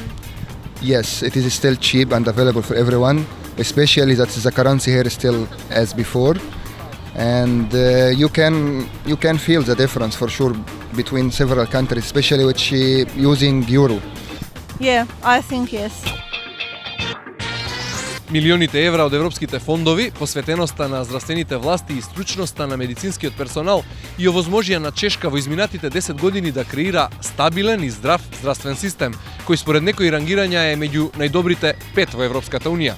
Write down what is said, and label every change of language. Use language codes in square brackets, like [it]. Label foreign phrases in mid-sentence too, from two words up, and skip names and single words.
[en] Yes, it is still cheap and available for everyone. Especially that the currency here is still as before, and you can feel the difference for sure between several countries, especially which using euro. Yeah, I think yes. [mk] Милионите евра од европските фондови, посветеноста на здравствените власти и стручноста на медицинскиот персонал и овозможија на Чешка во изминатите 10 години да креира стабилен и здрав здравствен систем, кој според некои рангирања е меѓу најдобрите 5 во Европската Унија.